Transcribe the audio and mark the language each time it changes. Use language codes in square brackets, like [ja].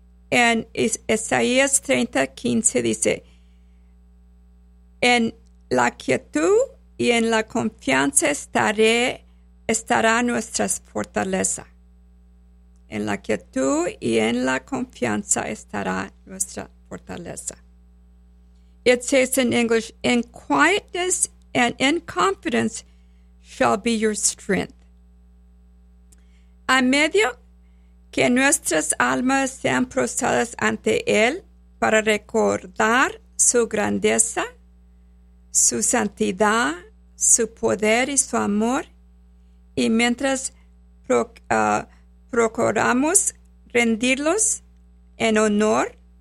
[es] En Isaías 30:15 dice, "En la quietud y en la confianza estará nuestra fortaleza." En la quietud y en la confianza estará nuestra fortaleza. [en] It says in English, "In quietness and in confidence shall be your strength." [es] A medio que nuestras almas sean prostradas ante Él para recordar su grandeza, su santidad, su poder y su amor, y mientras procuramos rendirlos en honor,